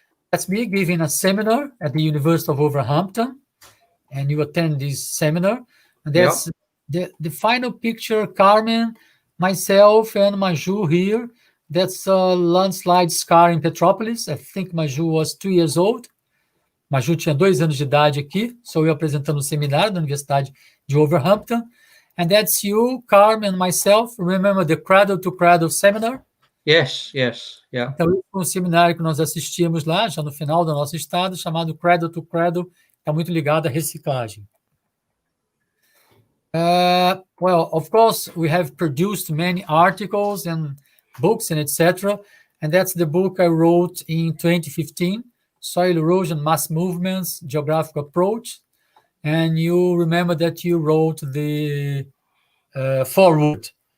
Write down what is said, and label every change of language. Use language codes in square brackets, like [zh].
[en] That's me giving a seminar at the University of Wolverhampton, and you attend this seminar. And that's the final picture, Carmen, myself, and Maju here. That's a landslide scar in Petropolis. I think Maju was 2 years old. [pt] Maju tinha 2 anos de idade aqui. Sou eu apresentando o seminário da Universidade de Wolverhampton. [en] And that's you, Carmen, and myself. Remember the Cradle to Cradle seminar? Yes. Yeah. [pt] Então, esse foi um seminário que nós assistimos lá, já no final do nosso estado, chamado Cradle to Cradle, está muito ligado à reciclagem. [en] Well, of course, we have produced many articles and books and etc. And that's the book I wrote in 2015, Soil Erosion, Mass Movements, Geographical Approach. And you remember that you wrote the foreword.